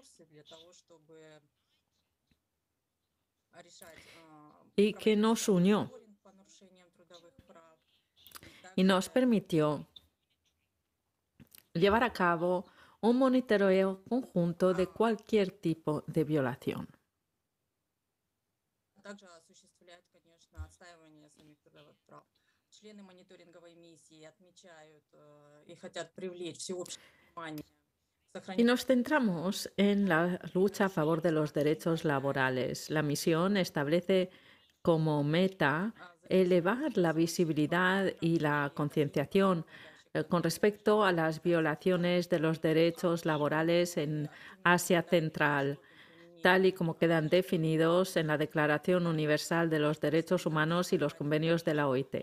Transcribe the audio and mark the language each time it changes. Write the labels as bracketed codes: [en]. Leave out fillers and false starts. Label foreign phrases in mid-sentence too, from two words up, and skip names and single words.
[es] y que nos unió y nos permitió llevar a cabo un monitoreo conjunto de cualquier tipo de violación. [ru] Также осуществляет, конечно, отстаивание самих трудовых прав. Члены мониторинговой миссии отмечают и хотят привлечь всеобщее внимание. [es] Y nos centramos en la lucha a favor de los derechos laborales. La misión establece como meta elevar la visibilidad y la concienciación con respecto a las violaciones de los derechos laborales en Asia Central, tal y como quedan definidos en la Declaración Universal de los Derechos Humanos y los convenios de la OIT.